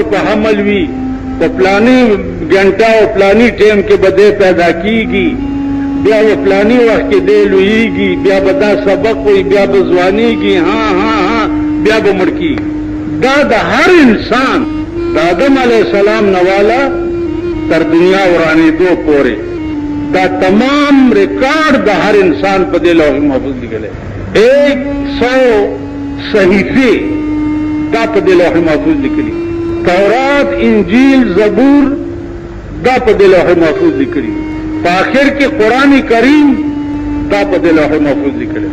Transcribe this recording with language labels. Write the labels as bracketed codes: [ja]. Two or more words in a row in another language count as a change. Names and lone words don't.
[ps] په حمل وي په پلانې غنټه او پلانې ټیم کې به پیدا کیږي بیا په پلانې وخت کې دی لویږي بیا به دا سبق وي بیا به ځوانيږي ها بیا به مړ کیږي دا د هر انسان د آدم [ar] علیہ السلام [ps] نوالا تر دنیا ورانی دو پورے دا تمام ریکارڈ د ہر انسان په دې لوح محفوظ لیکل 100 صحیفے دا په دې لوح محفوظ لیکلي تورات انجیل زبور دا په دې لوح محفوظ لیکلي په اخر کې قرآن کریم دا په دې لوح محفوظ لیکلي